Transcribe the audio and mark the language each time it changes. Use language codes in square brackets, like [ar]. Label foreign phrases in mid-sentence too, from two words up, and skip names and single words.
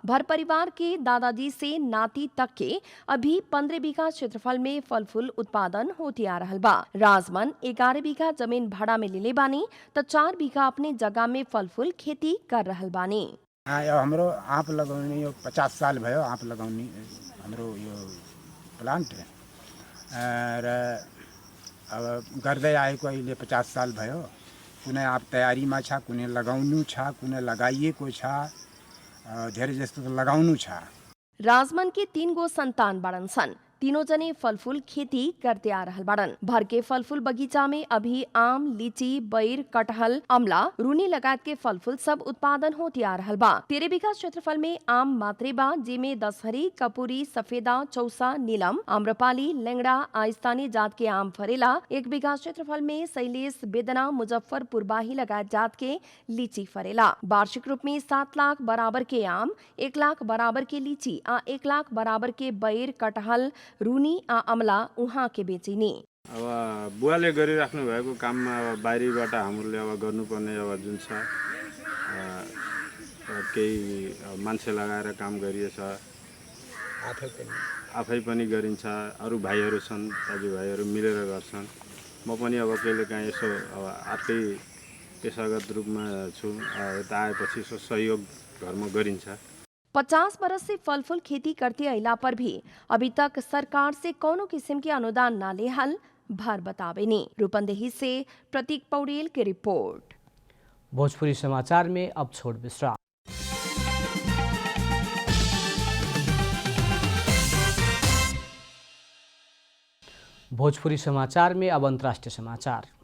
[bho] भर परिवार के दादाजी से नाती तक के अभी 15 बीघा क्षेत्रफल में फल फूल उत्पादन होते आ रहल बा। राजमन 11 बीघा जमीन भाड़ा में लेले बानी तो 4 बीघा अपने जगह में फल फूल खेती कर रहल बानी। [ne] हमरो आप लगौनी 50 साल भयो आप लगौनी हमरो यो प्लांट और अब गर्दै आएको अहिले 50 साल भयो। कुनै आप तयारीमा छ, कुनै लगाउनु छ, कुनै लगाइएको छ, धेरै जस्तो त लगाउनु छ। [bho] राजमन के 3 गो संतान बड़न सन। तीनों जने फलफूल खेती करते आ रहल बड़न। भर के फलफूल बगीचा में अभी आम, लीची, बैर, कटहल, अमला, रूनी लगात के फलफूल सब उत्पादन होते आ रहल बा। 13 बीघा क्षेत्रफल में आम मात्रे बा, जेमे दशहरी, कपूरी, सफेदा, चौसा, नीलम, आम्रपाली, लेंगड़ा आ स्थानीय जात के आम फरेला। 1 बीघा क्षेत्रफल में शैलेश, बेदना, मुजफ्फरपुर बाही लगात जात के लीची फरेला। वार्षिक रूप में 7 लाख बराबर के आम, 1 लाख बराबर के लीची आ 1 लाख बराबर के बैर, कटहल, रूनी आ अमला उहाँ के बेचिने। [ne] अब बुवाले गरिराख्नु भएको काममा अब बाहिरीबाट हामीले अब गर्नुपर्ने अब जुन छ केही मान्छे लगाएर काम गरिएछ, आफै पनि गरिन्छ, अरू भाइहरू छन्, दाजुभाइहरू मिलेर गर्छन्। म पनि अब कहिलेकाहीँ यसो अब आफै पेसागत रूपमा छु, यता आएपछि यसो सहयोग घरमा गरिन्छ। [bho] 50 बरस से फल फूल खेती करते अइला पर भी अभी तक सरकार से कोनो किस्म के अनुदान ना लेहल भर बतावेनी। रूपंदेही से प्रतीक पौड़ेल की रिपोर्ट। भोजपुरी समाचार में अब छोड़ विश्राम। भोजपुरी समाचार में अब अंतर्राष्ट्रीय समाचार।